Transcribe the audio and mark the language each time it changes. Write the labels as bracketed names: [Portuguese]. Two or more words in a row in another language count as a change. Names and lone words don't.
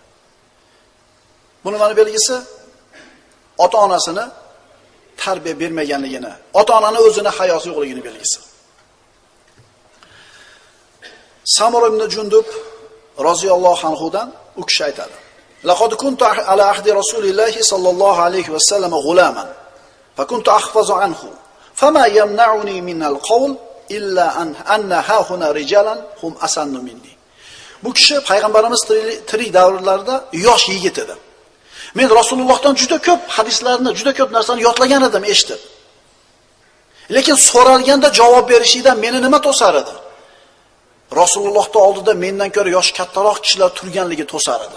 [Uzbek] Buni mana belgisi ota-onasini tarbiya bermaganligini, ota-onaning o'zini hayosi yo'qligini belgisi. Samur ibn Jundub [Arabic] رضي الله عنه [Uzbek] dan u kishi aytadi: [Arabic] "لقد كنت على عهد رسول الله صلى الله عليه وسلم غلاما, فكنت أحفظ عنه فما يمنعني من القول إلا أن هاهنا رجالا هم أسن مني." [Uzbek] Bu kishi payg'ambarimiz tirik davrlarida yosh yigit edi. Men Rasulullohdan juda ko'p hadislarni, juda ko'p narsani yodlagan edim, eshitib. Lekin so'ralganda javob berishdan meni nima to'sar edi? Rasulullohning oldida mendan ko'ra yosh kattaroq kishilar turganligi to'sar edi.